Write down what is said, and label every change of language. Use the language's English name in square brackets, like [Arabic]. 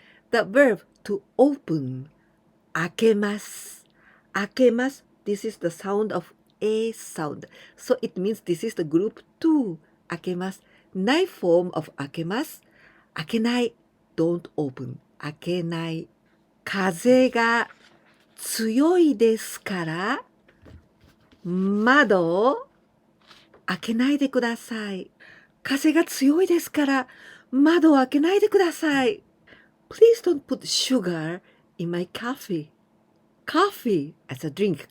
[English] The verb to open 開けます。 [Japanese] 開けます。 [English] This is the sound of A sound. So it means this is the group 2. [Japanese] 開けます。 [English] ない form of 開けます。 [Japanese] 開けない。 [English] Don't open. [Japanese] 開けない。風が強いですから窓を開けないでください。風が強いですから窓を開けないでください。 [English] Please don't put sugar in my coffee. Coffee as a drink.